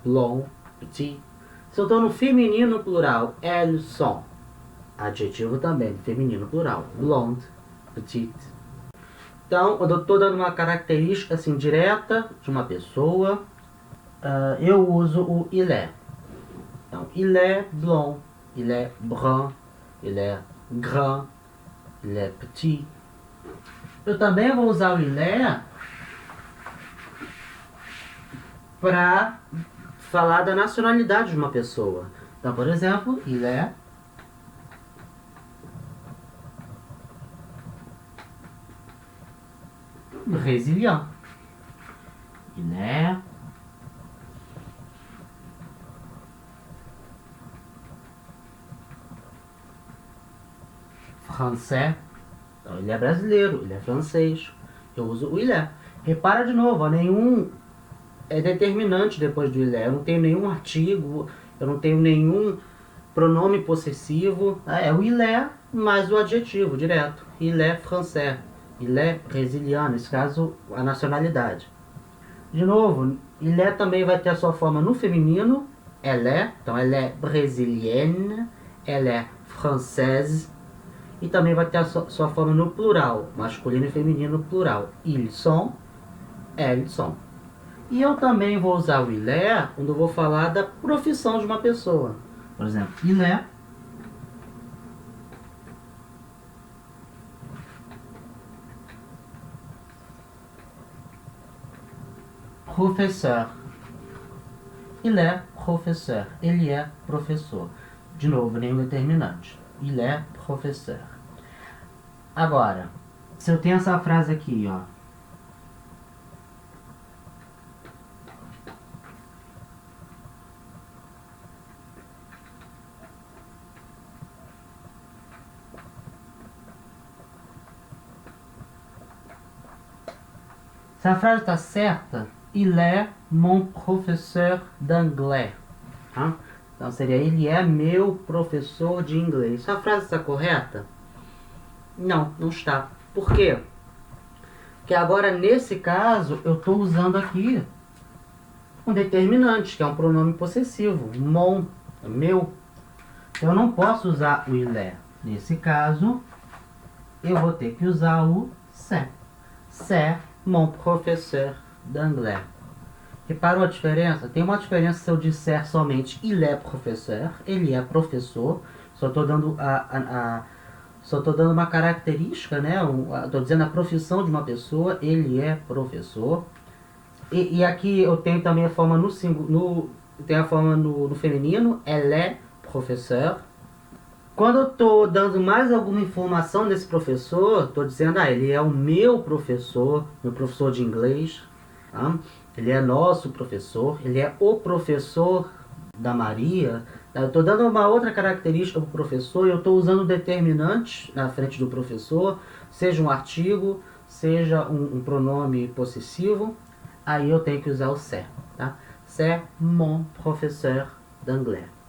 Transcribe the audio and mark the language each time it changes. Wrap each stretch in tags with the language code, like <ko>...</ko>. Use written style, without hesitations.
<fr>Blond, petit.</fr> <pt>Se eu estou no feminino plural,</pt> <fr>elles sont,</fr> <pt>adjetivo também feminino plural.</pt> <fr>Blonde, petite.</fr> <pt>Então, quando eu estou dando uma característica assim, direta de uma pessoa, eu uso o il est. Então,</pt> <fr>il est blond, il est brun, il est grand, il est petit.</fr> <pt>Eu também vou usar o il est para falar da nacionalidade de uma pessoa. Então, por exemplo,</pt> <fr>il est brésilien. Il est français.</fr> <pt>Então, ele é brasileiro, ele é francês. Eu uso o il est. Repara de novo, nenhum é determinante depois do il est. Eu não tenho nenhum artigo, eu não tenho nenhum pronome possessivo. É o il est mais o adjetivo direto.</pt> <fr>Il est français. Il est brésilien,</fr> <pt>nesse caso, a nacionalidade. De novo, il est também vai ter a sua forma no feminino, elle est, então</pt> <fr>elle est brésilienne, elle est française,</fr> <pt>e também vai ter a sua forma no plural, masculino e feminino plural.</pt> <fr>Ils sont, elles sont.</fr> <pt>E eu também vou usar o il est quando eu vou falar da profissão de uma pessoa. Por exemplo,</pt> <fr>il est professeur. Il est professeur.</fr> <pt>Ele é professor. De novo, nenhum determinante.</pt> <fr>Il est professeur.</fr> <pt>Agora, se eu tenho essa frase aqui, ó. Se a frase está certa,</pt> <fr>il est mon professeur d'anglais.</fr> <pt>Tá? Então seria, ele é meu professor de inglês. Se a frase está correta? Não, não está. Por quê? Porque agora, nesse caso, eu estou usando aqui um determinante, que é um pronome possessivo. Mon, meu. Então eu não posso usar o il est. Nesse caso, eu vou ter que usar o c'est.</pt> <fr>C'est mon professeur d'anglais.</fr> <pt>Reparam a diferença? Tem uma diferença se eu disser somente</pt> <fr>il est professeur,</fr> <pt>ele é professor, só estou dando só estou dando uma característica, né? Estou dizendo a profissão de uma pessoa, ele é professor. E aqui eu tenho também a forma tem a forma no feminino,</pt> <fr>elle est professeur.</fr> <pt>Quando eu estou dando mais alguma informação desse professor, estou dizendo, ele é o meu professor de inglês, tá? Ele é nosso professor, ele é o professor da Maria. Tá? Eu estou dando uma outra característica para o professor e eu estou usando determinantes na frente do professor, seja um artigo, seja um pronome possessivo, aí eu tenho que usar o c'est. Tá?</pt> <fr>C'est mon professeur d'anglais.</fr>